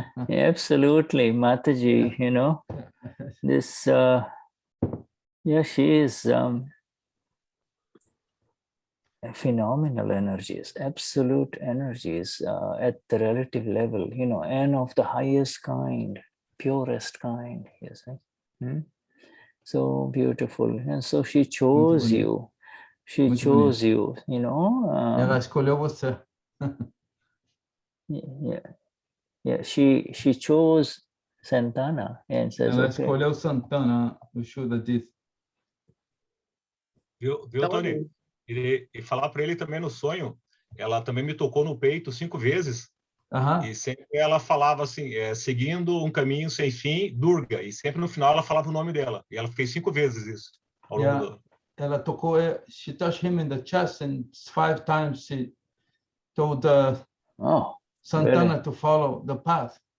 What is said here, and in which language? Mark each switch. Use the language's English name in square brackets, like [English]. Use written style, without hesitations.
[English] Absolutely, Mataji, you know, this, she is phenomenal energies, absolute energies at the relative level, you know, and of the highest kind, purest kind, you see. So beautiful. And so she chose you. She chose you, you know. [Portuguese] Ela escolheu você. [English] Yeah. She chose Santana and says, [Portuguese] ela escolheu Santana, o Shuddha disse. Viu, Tony? E falar para ele também no sonho, ela também me tocou no peito 5 vezes. E sempre ela falava assim, seguindo um caminho sem fim, Durga. E sempre no final ela falava o nome dela. E ela fez 5 vezes isso ao longo do... Ela tocou, [English] she touched him in the chest, and 5 times she told Santana really? To follow the path.